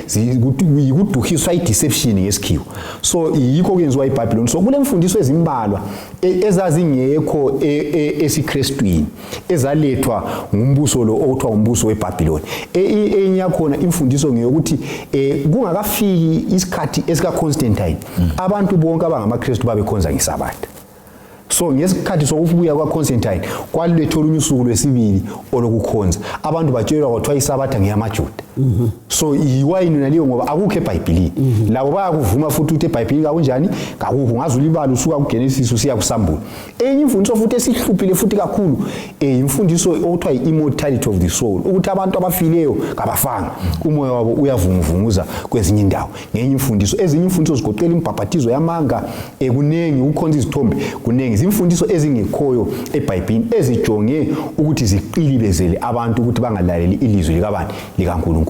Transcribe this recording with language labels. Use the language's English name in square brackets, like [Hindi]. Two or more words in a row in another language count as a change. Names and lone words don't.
[North Ndebele] kuduhiswa i-deception ngesikhiwo so yikho kwenziwa iBhabhiloni so kule mfundiso ezimbalwa ezazingekho esiKristwini ezalethwa ngumbuso lo okuthiwa umbuso weBhabhiloni enye yakhona imfundiso ngeyokuthi kungakafiki isikhathi esikaConstantine abantu bonke abangamaKristu babekhonza ngeSabatha so ngesikhathi sokubuya kwaConstantine kwalethwa olunye usuku lwesibili olokukhonza abantu batshelwa kwathiwa iSabatha ngeyamaJuda so iwayini naleyo ngoba akukho eBhayibhelini labo bayakuvuma futhi ukuthi eBhayibhelini kakunjani kakukho ngazulibala usuka kuGenesis usiya kuSambulo enye imfundiso futhi esihluphile futhi kakhulu imfundiso okuthiwa i- [English] immortality of the soul [North Ndebele] ukuthi abantu abafileyo kabafanga umoya wabo uyavunguvunguza kwezinye indawo ngenye imfundiso ezinye imfundiso zigoqela imbhabhatizo yamanga kunengi ukukhonza izithombe kunengi izimfundiso ezingekhoyo eBhayibhelini ezijonge ukuthi ziqilibezele abantu ukuthi bangalaleli ilizwi likabani likaNkulunkulu.